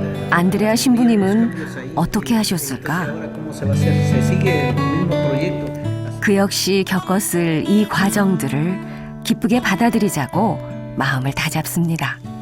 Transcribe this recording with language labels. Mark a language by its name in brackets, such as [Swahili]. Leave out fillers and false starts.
[Korean] 안드레아 신부님은 어떻게 하셨을까? [Spanish] cómo se va a hacer, se sigue el mismo proyecto. [Korean] 그 역시 겪었을 이 과정들을 기쁘게 받아들이자고 마음을 다잡습니다.